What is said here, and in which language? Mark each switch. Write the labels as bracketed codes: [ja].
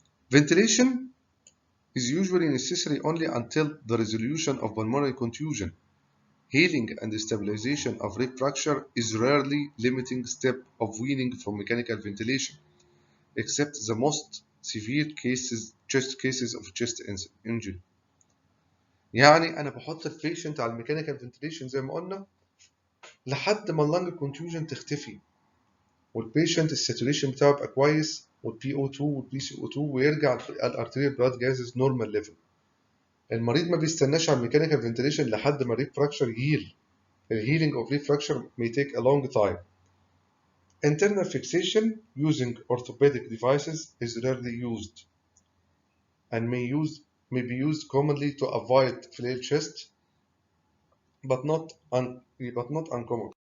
[en] Ventilation is usually necessary only until the resolution of pulmonary contusion. Healing and stabilization of rib fracture is rarely limiting step of weaning from mechanical ventilation, except the most severe cases of chest injury. [ar] يعني أنا بحط البيشنت على الميكانيكال فنتيليشن زي ما قلنا لحد ما اللنج كونتيوجن تختفي والبيشنت الساتوريشن بتاعه يبقى كويس والبي او 2 والبي سي او 2 ويرجع الارتيريال بلاد جازز نورمال ليفل. المريض ما بيستناش على الميكانيكال فنتيليشن لحد ما الريب فراكشر يهيل. [en] الهيلينج of rib fracture may take a long time. Internal fixation using orthopedic devices is rarely used and may be used commonly to avoid flail chest, but not uncommon.